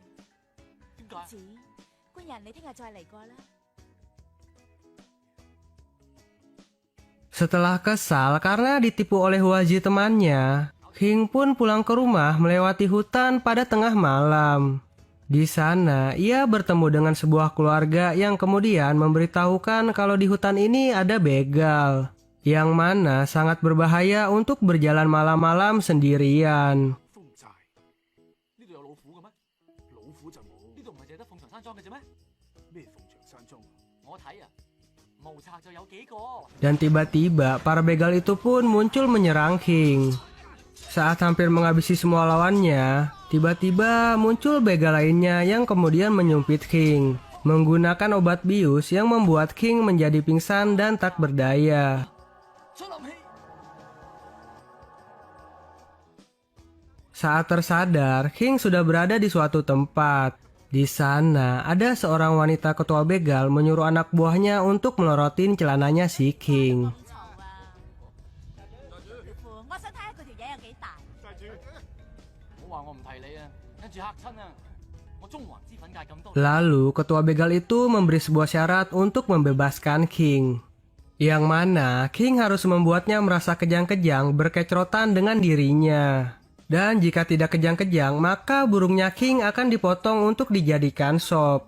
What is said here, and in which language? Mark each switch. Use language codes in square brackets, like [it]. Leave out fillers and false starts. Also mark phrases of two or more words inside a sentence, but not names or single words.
[id] Setelah kesal karena ditipu oleh Huazi temannya, King pun pulang ke rumah melewati hutan pada tengah malam. Di sana, ia bertemu dengan sebuah keluarga yang kemudian memberitahukan kalau di hutan ini ada begal. yang mana sangat berbahaya untuk berjalan malam-malam sendirian. [yue] 風寨呢度有老虎嘅咩？老虎就冇，呢度唔係淨係得鳳長山莊嘅啫咩？咩鳳長山莊啊？我睇啊，無賊就有幾個。 [id] Dan tiba-tiba para begal itu pun muncul menyerang King. Saat hampir menghabisi semua lawannya, tiba-tiba muncul begal lainnya yang kemudian menyumpit King, menggunakan obat bius yang membuat King menjadi pingsan dan tak berdaya. [yue] 出林氣， [id] Saat tersadar, King sudah berada di suatu tempat. Di sana, ada seorang wanita ketua begal menyuruh anak buahnya untuk melorotin celananya si King. [yue] 我想睇下佢條嘢有幾大。唔好話我唔提你啊，跟住嚇親啊！我中環脂粉界咁多， [id] Lalu, ketua begal itu memberi sebuah syarat untuk membebaskan King. Yang mana King harus membuatnya merasa kejang-kejang berkecrotan dengan dirinya. Dan jika tidak kejang-kejang, maka burungnya King akan dipotong untuk dijadikan sop.